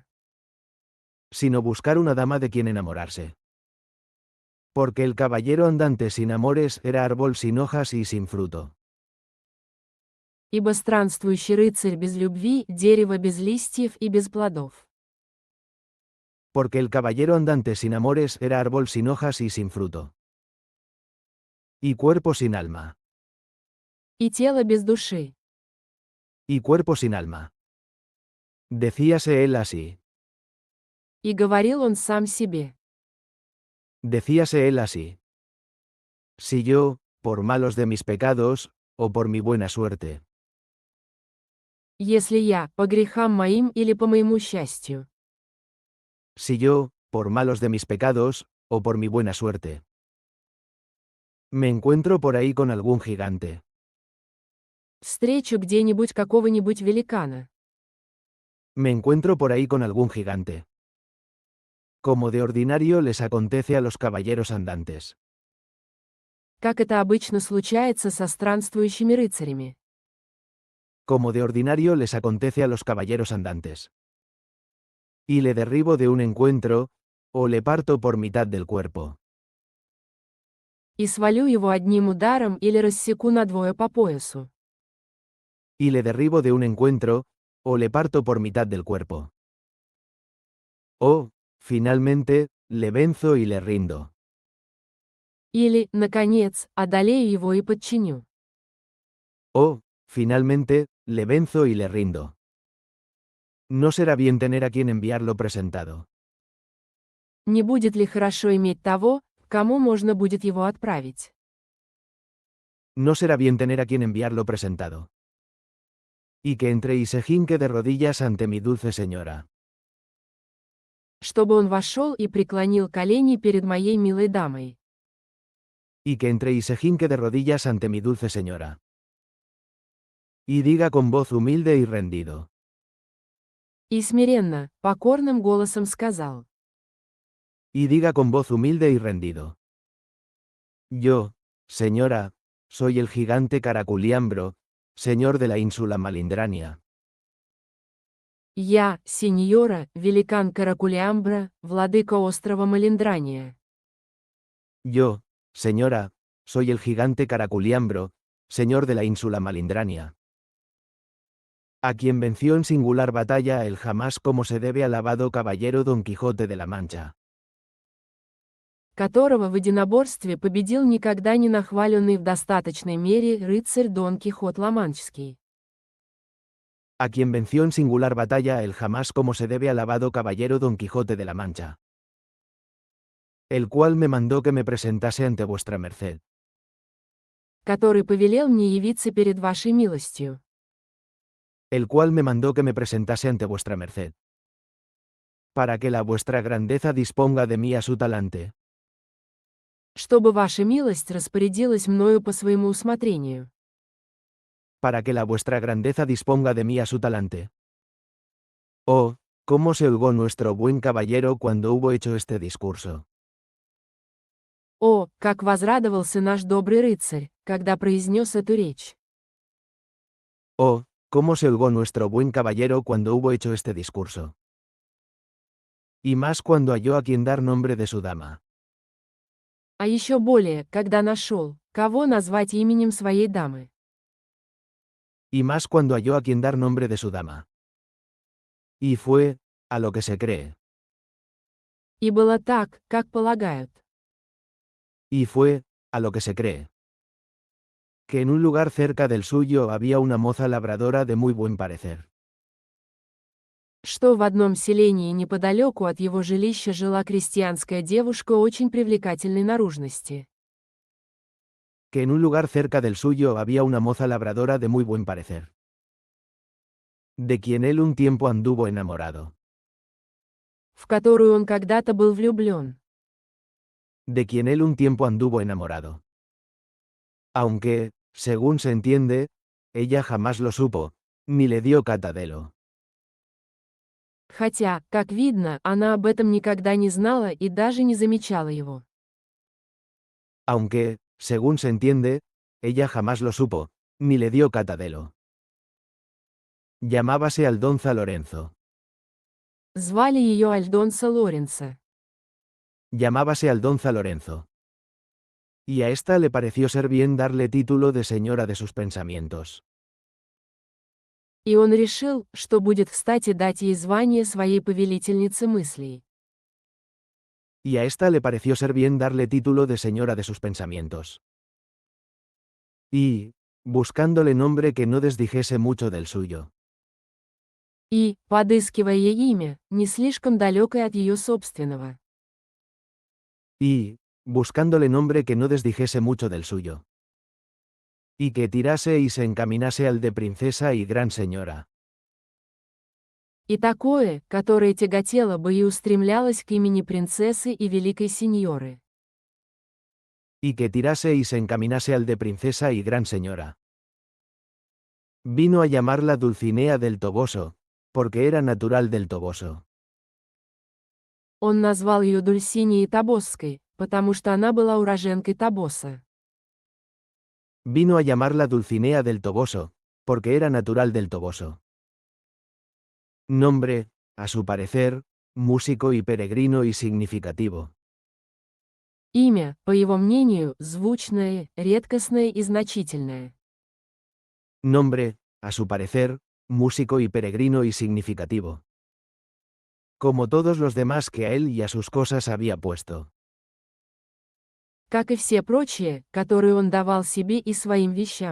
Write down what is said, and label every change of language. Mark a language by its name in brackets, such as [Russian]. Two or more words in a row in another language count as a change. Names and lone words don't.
[Spanish] Sino buscar una dama de quien enamorarse. Porque el caballero andante sin amores era árbol sin hojas y sin fruto. [Russian] Ибо странствующий рыцарь без любви, дерево без листьев и без плодов. [Spanish] Porque el caballero andante sin amores era árbol sin hojas y sin fruto. Y cuerpo sin alma. [Russian] И тело без души. [Spanish] Y cuerpo sin alma. Decíase él así. [Russian] И говорил он сам себе. [Spanish] Decíase él así. Si yo, por malos de mis pecados, o por mi buena suerte, [Russian] Если я, по грехам моим или по моему счастью. [Spanish] si yo, por malos de mis pecados, o por mi buena suerte, me encuentro por ahí con algún gigante, [Russian] Встречу где-нибудь какого-нибудь великана. [Spanish] me encuentro por ahí con algún gigante. Como de ordinario les acontece a los caballeros andantes. [Russian] как это обычно случается со странствующими рыцарями. [Spanish] Como de ordinario les acontece a los caballeros andantes. Y le derribo de un encuentro, o le parto por mitad del cuerpo. [Russian] И свалю его одним ударом или рассеку надвое по поясу. [Spanish] Y le derribo de un encuentro, o le parto por mitad del cuerpo. O, finalmente, le venzo y le rindo. [Russian] Или, наконец, одолею его и подчиню. [Spanish] O, finalmente, le venzo y le rindo. No será bien tener a quien enviarlo presentado. [Russian] Не будет ли хорошо иметь того, кому можно будет его отправить? [Spanish] No será bien tener a quien enviarlo presentado. Y que entre y se jinque de rodillas ante mi dulce señora. [Russian] Чтобы он вошел и преклонил колени перед моей милой дамой. [Spanish] Y que entre y se jinque de rodillas ante mi dulce señora. Y diga con voz humilde y rendido. [Russian] И смиренно, покорным голосом сказал. [Spanish] Y diga con voz humilde y rendido. Yo, señora, soy el gigante Caraculiambro, señor de la ínsula Malindrania. [Russian] Я, сеньора, великан Каракулямбра, владыка острова Малиндрания. [Spanish] Yo, señora, soy el gigante Caraculiambro, señor de la ínsula Malindrania. A quien venció en singular batalla el jamás como se debe alabado caballero Don Quijote de la Mancha. [Russian] Которого в единоборстве победил никогда не нахваленный в достаточной мере рыцарь Дон Кихот Ла-Манческий. [Spanish] A quien venció en singular batalla el jamás como se debe alabado caballero Don Quijote de la Mancha. El cual me mandó que me presentase ante vuestra merced. [Russian] Который повелел мне явиться перед вашей милостью. [Spanish] El cual me mandó que me presentase ante vuestra merced. Para que la vuestra grandeza disponga de mí a su talante. [Russian] Чтобы ваша милость распорядилась мною по своему усмотрению. [Spanish] Para que la vuestra grandeza disponga de mí a su talante. Oh, cómo se holgó nuestro buen caballero cuando hubo hecho este discurso. [Russian] О, как возрадовался наш добрый рыцарь, когда произнес эту речь. [Spanish] Oh, cómo se holgó nuestro buen caballero cuando hubo hecho este discurso. Y más cuando halló a quien dar nombre de su dama. [Russian] А еще более, когда нашел, кого назвать именем своей дамы. [Spanish] Y más cuando halló a quien dar nombre de su dama. Y fue, a lo que se cree. [Russian] И было так, как полагают. [Spanish] Y fue, a lo que se cree. Que en un lugar cerca del suyo había una moza labradora de muy buen parecer. [Russian] Что в одном селении неподалеку от его жилища жила крестьянская девушка очень привлекательной наружности. [Spanish] Que en un lugar cerca del suyo había una moza labradora de muy buen parecer. De quien él un tiempo anduvo enamorado. [Russian] В которую он когда-то был влюблен. [Spanish] De quien él un tiempo anduvo enamorado. Aunque, según se entiende, ella jamás lo supo, ni le dio catadelo. [Russian] Хотя, как видно, она об этом никогда не знала и даже не замечала его. [Spanish] Aunque, según se entiende, ella jamás lo supo, ni le dio catadelo. Llamábase Aldonza Lorenzo. [Russian] Звали ее Альдонса Лоренса. [Spanish] Llamábase Aldonza Lorenzo. Y a ésta le pareció ser bien darle título de señora de sus pensamientos. [Russian] И он решил, что будет кстати дать ей звание своей повелительницы мыслей. [Spanish] Y a ésta le pareció ser bien darle título de señora de sus pensamientos. Y, buscándole nombre que no desdijese mucho del suyo. [Russian] И, подыскивая ей имя, не слишком далекое от ее собственного. [Spanish] Y, buscándole nombre que no desdijese mucho del suyo. Y que tirase y se encaminase al de princesa y gran señora. [Russian] И такое, которое тяготело бы и устремлялось к имени принцессы и великой сеньоры. [Spanish] Y que tirase y se encaminase al de princesa y gran señora. Vino a llamarla Dulcinea del Toboso, porque era natural del Toboso. [Russian] Он назвал ее Дульсинией Тобосской, потому что она была уроженкой Тобоса. [Spanish] Vino a llamarla Dulcinea del Toboso, porque era natural del Toboso. Nombre, a su parecer, músico y peregrino y significativo. [Russian] Имя, по его мнению, звучное, редкостное и значительное. [Spanish] Nombre, a su parecer, músico y peregrino y significativo. Como todos los demás que a él y a sus cosas había puesto. [Russian] Как и все прочие, которые он давал себе и своим вещам.